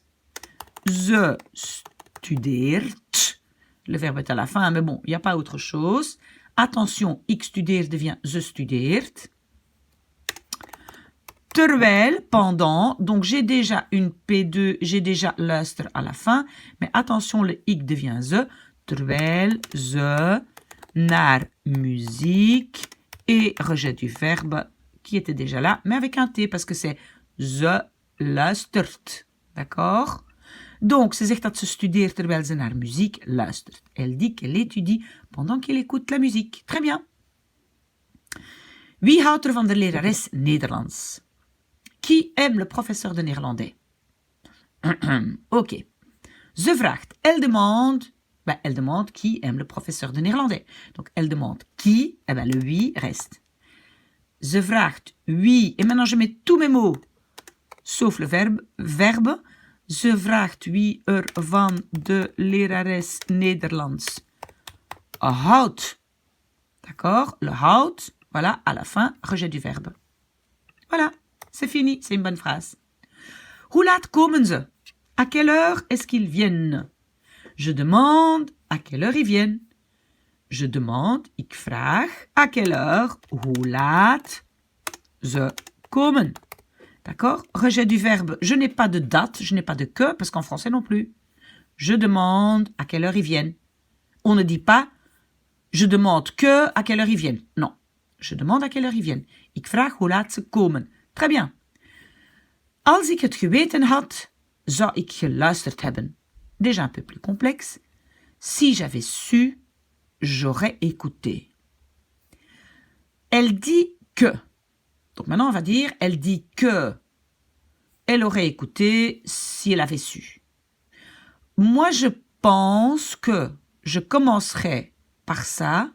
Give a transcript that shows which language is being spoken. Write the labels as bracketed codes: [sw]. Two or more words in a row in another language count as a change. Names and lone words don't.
[nl] Ze studeert. [fr] Le verbe est à la fin, mais bon, il n'y a pas autre chose. Attention, [nl] ik studeer devient ze studeert. Terwijl, [fr] pendant, donc j'ai déjà une P2, j'ai déjà luister à la fin, mais attention, le ik devient ze. [nl] Terwijl ze naar muziek [fr] et rejet du verbe qui était déjà là, mais avec un T parce que c'est [nl] ze luistert. [fr] D'accord? Donc, [nl] ze zegt dat ze studeert terwijl ze naar muziek luistert. [fr] Elle dit qu'elle étudie pendant qu'elle écoute la musique. Très bien. [nl] Wie houdt er van de lerares Nederlands? [fr] Qui aime le professeur de néerlandais? Ok. [nl] Ze vraagt, [fr] elle demande qui aime le professeur de néerlandais. Donc, elle demande qui, le wie reste. [nl] Ze vraagt wie, [fr] et maintenant je mets tous mes mots, sauf le verbe. [nl] Ze vraagt wie er van de lerares Nederlands houdt. [fr] D'accord? Le houdt, voilà, à la fin, rejet du verbe. Voilà, c'est fini, c'est une bonne phrase. [nl] Hoe laat komen ze? [fr] À quelle heure est-ce qu'ils viennent? Je demande à quelle heure ils viennent. Je demande, [nl] ik vraag, [fr] à quelle heure, [nl] hoe laat ze komen. [fr] D'accord? Rejet du verbe. Je n'ai pas de date, je n'ai pas de que, parce qu'en français non plus. Je demande à quelle heure ils viennent. On ne dit pas, je demande que à quelle heure ils viennent. Non. Je demande à quelle heure ils viennent. [nl] Ik vraag hoe laat ze komen. [fr] Très bien. [nl] Als ik het geweten had, zou ik geluisterd hebben. [fr] Déjà un peu plus complexe. Si j'avais su, j'aurais écouté. Elle dit que. Donc maintenant, on va dire, elle dit que elle aurait écouté si elle avait su. Moi, je pense que je commencerai par ça.